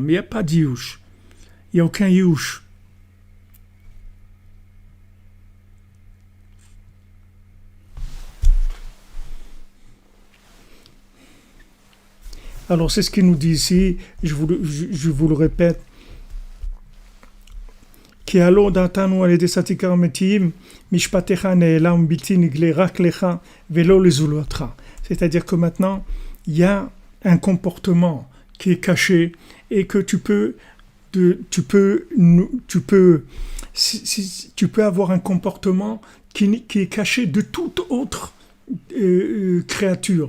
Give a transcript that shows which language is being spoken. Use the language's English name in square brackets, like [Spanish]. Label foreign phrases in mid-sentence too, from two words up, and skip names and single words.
[French] Mais il n'y a pas d'Iouche. Il n'y a aucun Iouche. Alors c'est ce qu'il nous dit ici, je vous le répète, [Hebrew] כי הלא דעתנו על ידי צדיקה אמיתיים, משפטיך נעלם בלתי נגלה רק לך ולא לזולתך. [French] C'est-à-dire que maintenant, il y a un comportement qui est caché et que tu peux avoir un comportement qui est caché de toute autre créature.